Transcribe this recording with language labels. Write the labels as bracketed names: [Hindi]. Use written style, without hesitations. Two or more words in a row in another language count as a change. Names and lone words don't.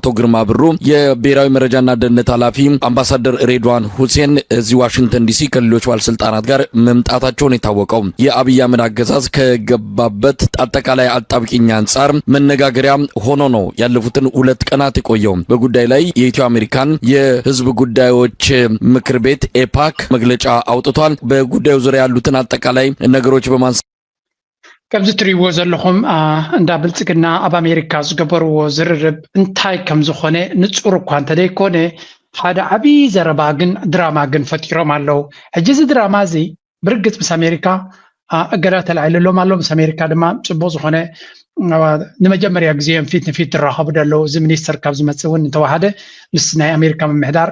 [Amharic] ግርማ ብሩ፣ የብሔራዊ መረጃና ደህንነት ኃላፊ አምባሳደር ሬድዋን ሁሴን እዚህ ዋሽንግተን ዲሲ ከሌሎች ባለስልጣናት ጋር መምጣታቸውን የታወቀው የአብይ አህመድ አገዛዝ ከገባበት አጠቃላይ አጣብቂኝ አንጻር መነጋገሪያ ሆኖ ነው ያለፉትን 2 ቀናት የቆየው። በጉዳይ ላይ የኢትዮ አሜሪካን የህዝብ ጉዳዮች ምክር ቤት ኤፓክ መግለጫ አውጥቷል። በጉዳዩ ዙሪያ ያሉትን አጠቃላይ ነገሮች በማንሳት [Tigrinya] ከምዚ ትሪዎ ዘለኹም እንዳ ብልጽግና ኣብ አሜሪካ ዝገበርዎ ዝርርብ እንታይ ከም ዝኾነ ንጹር እኳ እንተደይኮነ ሓደ ዓብዪ ዘረባ ግን ድራማ ግን ፈጢሮም ኣለው። ሕጂ እዚ ድራማ እዚ ብርግጽ ምስ አሜሪካ እገዳ ተላዒልሎም ኣሎ። ምስ አሜሪካ ድማ ጽቡቕ ዝኾነ ንመጀመርያ ግዜ ፊት ንፊት ተራኸቡ ደለው። እዚ ሚኒስተር ካብ ዝመጽእ እውን እንተዋሃደ ምስ ናይ አሜሪካ ምምሕዳር